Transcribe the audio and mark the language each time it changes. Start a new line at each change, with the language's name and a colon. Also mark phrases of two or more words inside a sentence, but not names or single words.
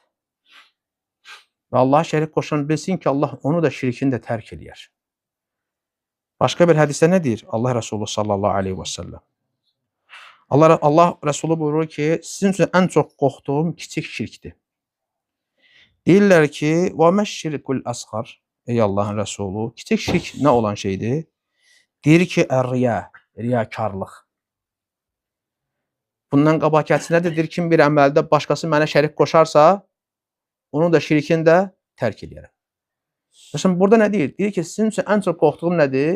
Azerbaijani: Və Allaha şərik qoşan bilsin ki, Allah onu da şirkini də tərk eləyər. Başqa bir hədisdə nə deyir? Allah Resulü
Arabic: صلى الله عليه وسلم.
Azerbaijani: Allah Resulü buyurur ki, sizin üçün ən çox qorxduğum kiçik şirkdir. Deyirlər ki,
Arabic: وَمَا الشِّرْكُ الْأَصْغَرِ
Azerbaijani: Ey Allahın Resulü, kiçik şirk nə olan şeydir? Deyir ki, riya, riyakarlıq. Bundan qabaqəsi nədir? Deyir kim bir əməldə başqası mənə şərik qoşarsa, onu da şirkini də tərk edərəm. Məsələn, burada nə deyir? Deyir ki, sizin üçün ən çox qorxduğum nədir?